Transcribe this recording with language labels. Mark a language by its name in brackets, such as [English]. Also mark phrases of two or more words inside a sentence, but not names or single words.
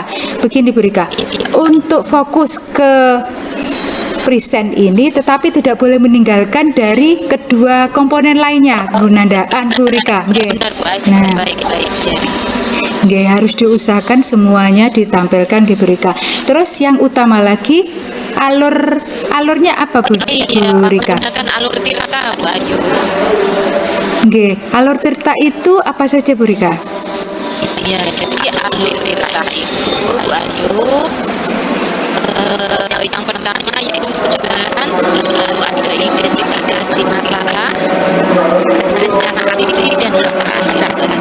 [Indonesian] Begini Bu Rika, untuk fokus ke present ini tetapi tidak boleh meninggalkan dari kedua komponen lainnya, Bu Rika. Benar Bu Ayu, Nah, baik. nggih, harus diusahakan semuanya ditampilkan di Bu Rika. Terus yang utama lagi, alurnya apa Bu Iya, Rika? menggunakan alur tirta Bu Ayu. Nggih, alur tirta itu apa saja Bu Rika? Iya, jadi alur tirta itu Bu Ayu, yang pertama yaitu pencegahan, lalu ada identifikasi masalah, rencana aksi, dan yang terakhir adalah